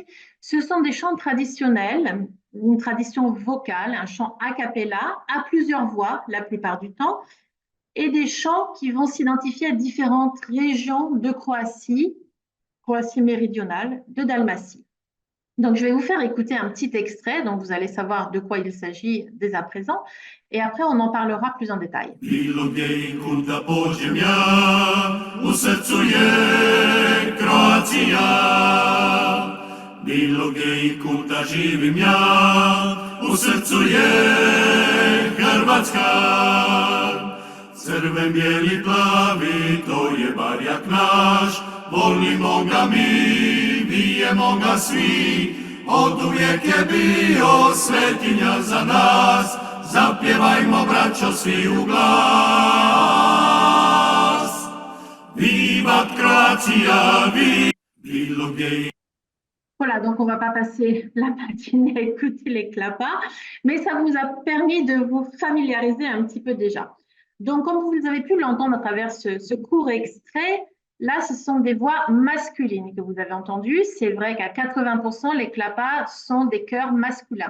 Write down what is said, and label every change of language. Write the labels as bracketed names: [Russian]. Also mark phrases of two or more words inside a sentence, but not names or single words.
[French] Ce sont des chants traditionnels, une tradition vocale, un chant a cappella, à plusieurs voix la plupart du temps, et des chants qui vont s'identifier à différentes régions de Croatie, Croatie méridionale, de Dalmatie. Donc, je vais vous faire écouter un petit extrait, donc vous allez savoir de quoi il s'agit dès à présent, et après on en parlera plus en détail. [Croatian] Bilo gdje i kud da pođem ja, u srcu je Kroacija. Bilo gdje i kud da živim ja, u srcu je Hrvatska. Crven, bijeli, plavi, to je barjak naš, volimo ga mi, bijemo ga svi, od uvijek je bio svetinja za nas, zapjevajmo braćo svi u glas. [Latin] Vivat Croatia, [Croatian] bilo gdje. [French] Voilà, donc on ne va pas passer la matinée à écouter les clapas, mais ça vous a permis de vous familiariser un petit peu déjà. Donc, comme vous avez pu l'entendre à travers ce court extrait, là, ce sont des voix masculines que vous avez entendues. C'est vrai qu'à 80%, les clapas sont des chœurs masculins.